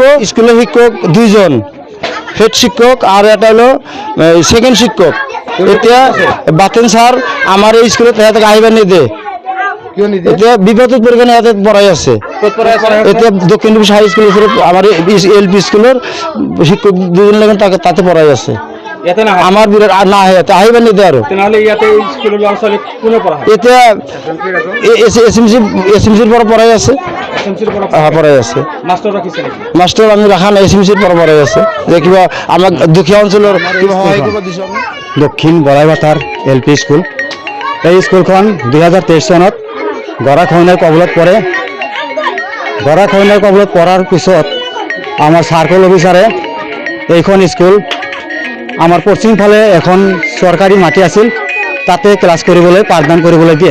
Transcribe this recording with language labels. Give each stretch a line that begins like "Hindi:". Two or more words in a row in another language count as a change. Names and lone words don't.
Assamese: স্কুলৰ শিক্ষক 2জন হেড শিক্ষক আৰু এটা হলো সেকেন্ড শিক্ষক এতিয়া বাতেন ছাৰ আমাৰ এই স্কুলত ইয়াতে আহিব নিদিয়ে এতিয়া বিপদত পৰি কেনে ইয়াতে পঢ়াই আছে এতিয়া দক্ষিণ হাই স্কুলৰ ওচৰত আমাৰ LP স্কুলৰ শিক্ষক 2জন লগত তাতে পঢ়াই আছে আমার বিরাট না ইয়াতে আহিব নিদিয়ে আৰু এতিয়া SMCৰ পৰা পঢ়াই আছে মাষ্টৰ আমি ৰাখা নাই SMCৰ পৰা পঢ়াই আছে যে কিবা আমাক দুখীয়া অঞ্চলৰ দক্ষিণ বলাইবাথাৰ LP স্কুল এই স্কুলখন 2023 চনত গৰাখহনীয়াৰ কবলত পৰে গৰাখহনীয়াৰ কবলত পৰাৰ পিছত আমাৰ সাৰ্কল অফিচাৰে এইখন স্কুল আমার পশ্চিম ফালে এখন সরকারি মাটি আছিল তাতে ক্লাছ কৰিবলৈ পাঠদান কৰিবলৈ দিয়ে।